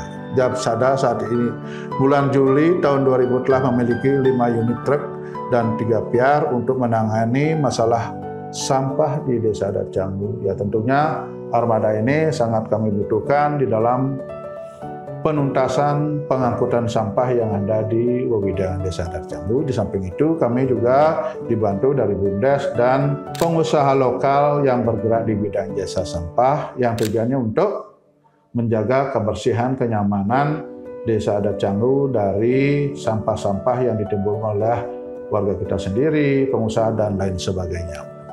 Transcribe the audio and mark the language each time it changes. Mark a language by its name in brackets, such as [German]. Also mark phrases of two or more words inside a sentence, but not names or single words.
[Indonesian] Japsada saat ini bulan Juli tahun 2000 telah memiliki 5 unit truk dan 3 piar untuk menangani masalah sampah di desa adat Canggu. Ya, tentunya armada ini sangat kami butuhkan di dalam penuntasan pengangkutan sampah yang ada di wewidangan desa adat Canggu. Di samping itu kami juga dibantu dari BUMDes dan pengusaha lokal yang bergerak di bidang jasa sampah yang tujuannya untuk menjaga kebersihan, kenyamanan desa adat Canggu dari sampah-sampah yang ditimbulkan oleh warga kita sendiri, pengusaha, dan lain sebagainya.